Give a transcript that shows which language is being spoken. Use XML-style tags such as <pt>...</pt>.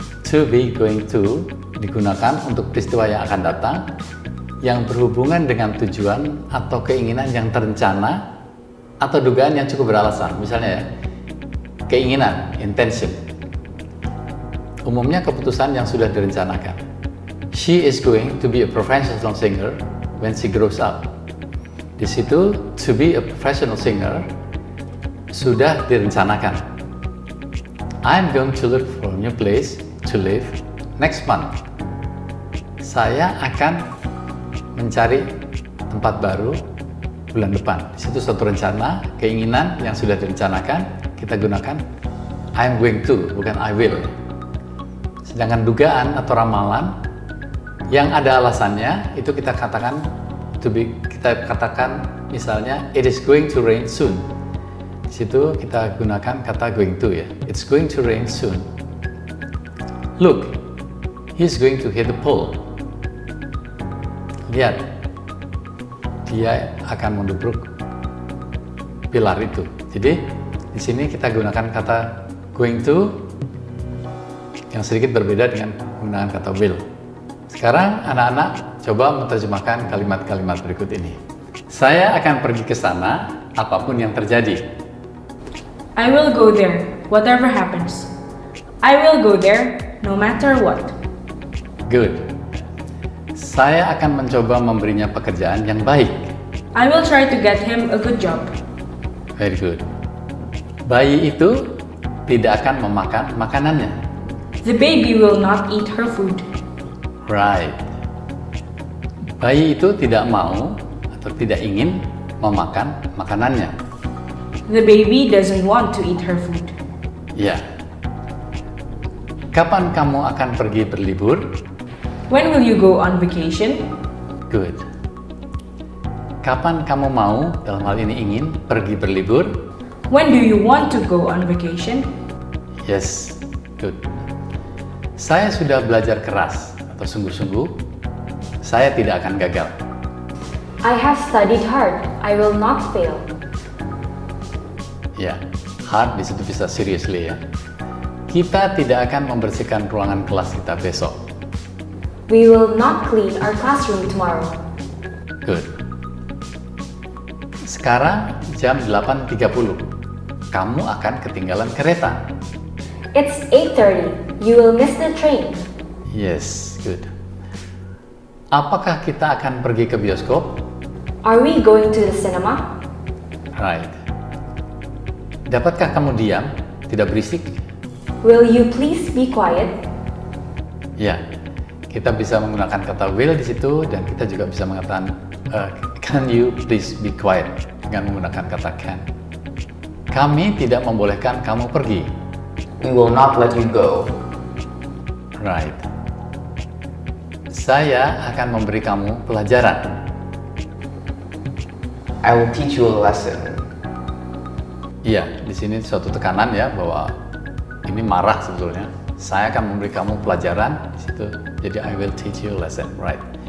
<en>To be going to</en> <id>digunakan untuk peristiwa yang akan datang yang berhubungan dengan tujuan atau keinginan yang terencana atau dugaan yang cukup beralasan. Misalnya ya, keinginan, intention. Umumnya keputusan yang sudah direncanakan.</id> <en>She is going to be a professional singer when she grows up.</en> <id>Di situ,</id> <en>to be a professional singer</en> <id>sudah direncanakan.</id> <en>I'm going to look for a new place to live next month.</en> <id>Saya akan mencari tempat baru bulan depan. Di situ suatu rencana, keinginan yang sudah direncanakan, kita gunakan</id> <en>I'm going to,</en> <id>bukan</id> <en>I will.</en> <id>Sedangkan dugaan atau ramalan yang ada alasannya, itu kita katakan kita katakan misalnya</id> <en>it is going to rain soon.</en> <id>Di situ kita gunakan kata</id> <en>going to</en> <id>ya.</id> <en>It's going to rain soon. Look, he's going to hit the pole.</en> <id>Lihat, dia akan mendubruk pilar itu. Jadi di sini kita gunakan kata going to yang sedikit berbeda dengan penggunaan kata will. Sekarang anak-anak coba menerjemahkan kalimat-kalimat berikut ini. Saya akan pergi ke sana apapun yang terjadi.</id> <en>I will go there, whatever happens. I will go there, no matter what. Good.</en> <id>Saya akan mencoba memberinya pekerjaan yang baik.</id> <en>I will try to get him a good job. Very good.</en> <id>Bayi itu tidak akan memakan makanannya.</id> <en>The baby will not eat her food. Right.</en> <id>Bayi itu tidak mau atau tidak ingin memakan makanannya.</id> <en>The baby doesn't want to eat her food.</en> <id>Ya. Kapan kamu akan pergi berlibur?</id> <en>When will you go on vacation? Good.</en> <id>Kapan kamu mau, dalam hal ini ingin, pergi berlibur?</id> <en>When do you want to go on vacation? Yes, good.</en> <id>Saya sudah belajar keras atau sungguh-sungguh. Saya tidak akan gagal.</id> <en>I have studied hard. I will not fail.</en> <id>Ya, hard di situ bisa seriously ya. Kita tidak akan membersihkan ruangan kelas kita besok.</id> <en>We will not clean our classroom tomorrow. Good.</en> <id>Sekarang jam 8.30. Kamu akan ketinggalan kereta.</id> <en>It's 8:30. You will miss the train. Yes, good.</en> <id>Apakah kita akan pergi ke bioskop?</id> <en>Are we going to the cinema? Right.</en> <id>Dapatkah kamu diam, tidak berisik?</id> <en>Will you please be quiet?</en> <id>Ya, kita bisa menggunakan kata will di situ dan kita juga bisa mengatakan</id> <en>can you please be quiet</en> <id>dengan menggunakan kata can. Kami tidak membolehkan kamu pergi.</id> <en>We will not let you go. Right.</en> <id>Saya akan memberi kamu pelajaran.</id> <en>I will teach you a lesson.</en> <id>Iya, di sini suatu tekanan ya bahwa ini marah sebetulnya. Saya akan memberi kamu pelajaran di situ. Jadi</id> <en>I will teach you a lesson, right?</en>